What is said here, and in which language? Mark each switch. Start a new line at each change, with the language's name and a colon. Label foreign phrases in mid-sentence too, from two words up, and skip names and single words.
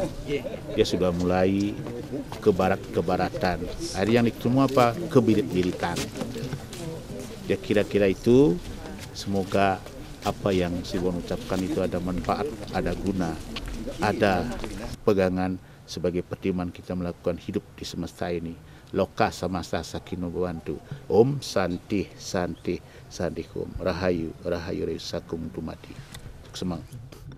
Indonesian: Dia sudah mulai kebaratan. Hari yang semua apa? Kebirit-biritan. Ya, kira-kira itu. Semoga apa yang Siwon ucapkan itu ada manfaat, ada guna, ada pegangan sebagai pertimbangan kita melakukan hidup di semesta ini.
Sanskrit: Loka samasta sakino bhavantu. Om Santi Santi Santi Om.
Javanese: Rahayu Rahayu Sakum Dumadi.
Indonesian: Semangat.